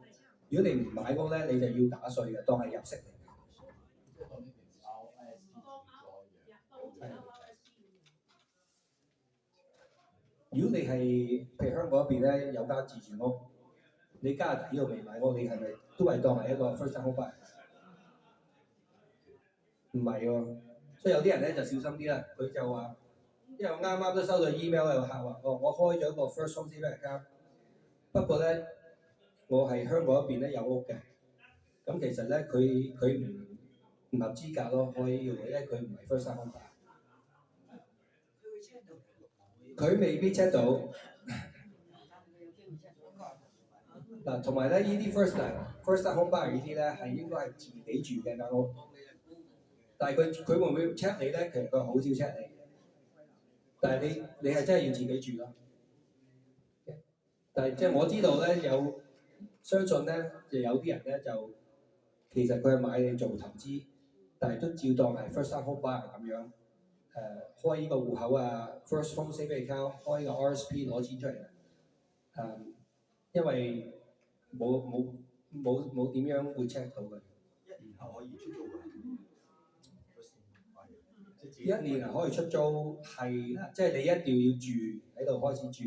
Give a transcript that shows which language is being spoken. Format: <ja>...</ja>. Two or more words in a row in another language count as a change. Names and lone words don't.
<yue>如果你唔買屋咧，你就要打稅嘅，當係入息嚟嘅。如果你係譬如香港嗰邊咧有間自住屋，你加拿大呢度未買屋，你係咪都係當係一個</yue> <en>first time home buyer？</en> <yue>唔係喎，所以有啲人咧就小心啲啦。佢就話，因為我啱啱都收到 email 有個客話，我開咗一個</yue> <en>first home saving account，</en> <yue>不過咧我係香港嗰邊咧有屋嘅，咁其實咧佢唔合資格咯，開呢個，因為佢唔係</yue> <en>first time home buyer。</en> <yue>佢未必 check 到。嗱，同埋咧，呢啲</yue> <en>first time home buyer</en> <yue>呢啲咧係應該係自己住嘅間屋，但係佢會唔會 check 你咧？其實佢好少 check 你，但係你係真係要自己住咯。但係即係我知道咧，相信咧就有啲人咧就其實佢係買嚟做投資，但係都照當係</yue> <en>first time home buyer</en> <yue>咁樣。開呢個戶口啊 ，</yue> <en>first home saving account，</en> <yue>開個 RSP 攞錢出嚟因為冇點樣會 check 到嘅。 1年後可以出租㗎。 1年可以出租係啦，即係你一定要住喺度開始住。</yue>